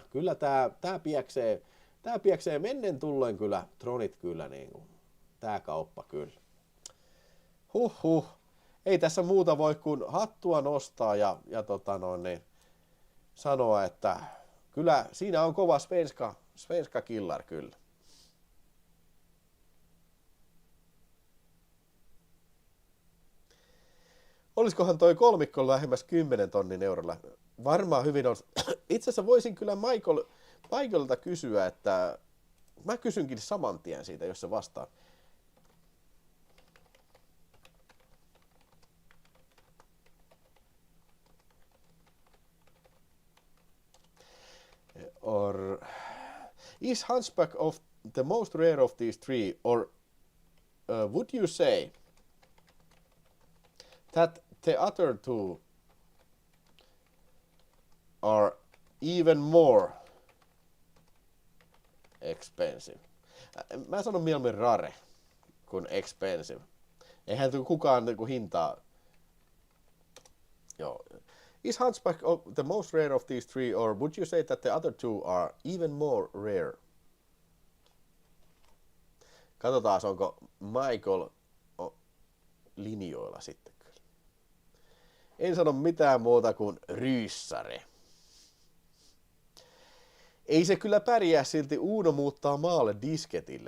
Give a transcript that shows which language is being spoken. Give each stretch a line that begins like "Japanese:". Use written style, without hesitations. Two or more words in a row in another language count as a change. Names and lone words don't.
Finnish: Kyllä tää pieksee mennen tulleen kyllä, Tronit kyllä niin kuin, tää kauppa kyllä. Ei tässä muuta voi kuin hattua nostaa ja sanoa, että kyllä siinä on kova
Swedish: svenska killar
Finnish: kyllä. Olisikohan toi kolmikko lähemmäs 10 000 €? Varmaan hyvin on. Itse asiassa voisin kyllä Michaelilta kysyä, että mä kysynkin saman tien siitä, jos se vastaa.
English: Or is Hunchback of the most rare of these three, or would you say that the other two are even more expensive?
Finnish: Mä sanon mieluummin rare kuin expensive. Eihän kukaan niinku hintaa. Joo.
English: Is Hunchback of the most rare of these three, or would you say that the other two are even more rare?
Finnish: Katsotaan, onko Michael linjoilla sitten. En sano mitään muuta kuin ryyssare. Ei se kyllä pärjää silti Uno muuttaa maalle disketille.